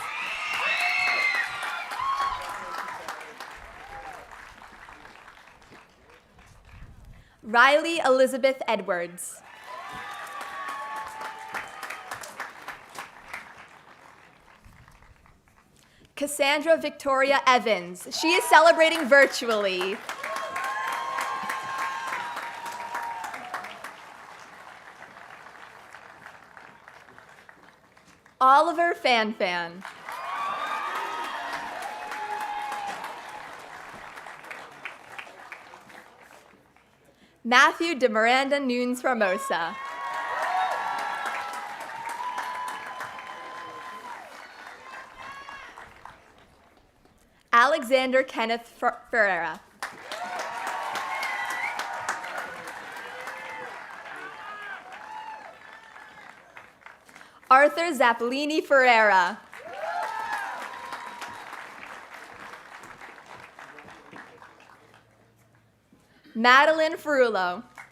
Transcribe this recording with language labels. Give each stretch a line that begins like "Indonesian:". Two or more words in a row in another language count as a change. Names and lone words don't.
English: Riley Elizabeth Edwards. Cassandra Victoria Evans. She is celebrating virtually. Oliver Fanfan. Matthew de Miranda Nunes Ramosa. Alexander Kenneth Ferreira. Arthur Zappolini Ferreira. Madeline Ferrulo.